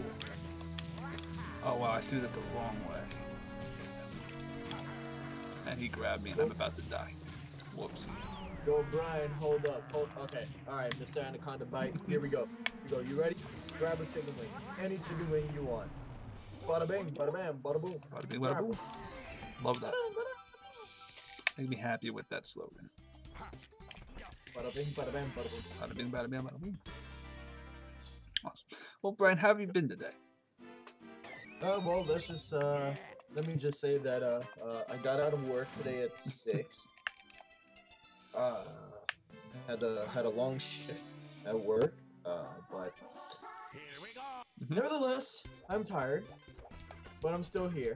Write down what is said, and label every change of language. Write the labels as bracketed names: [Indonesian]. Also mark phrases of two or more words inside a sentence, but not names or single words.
[English] Oh wow, I threw that the wrong way. And he grabbed me and I'm about to die. Whoopsie. Go, Brian. Hold up. Okay. All right, Mr. Anaconda Bite. Here we go. You ready? Grab a chicken wing. Any chicken wing you want. Bada bing, bada bam, bada boom. Bada bing, bada boom. Love that. Make me happy with that slogan. Bada bing, bada bam, bada boom. Bada bing, bada bing, bada boom. Awesome. Well, Brian, how have you been today? Well, let me just say that I got out of work today at 6. Had a long shift at work, but nevertheless, I'm tired, but I'm still here.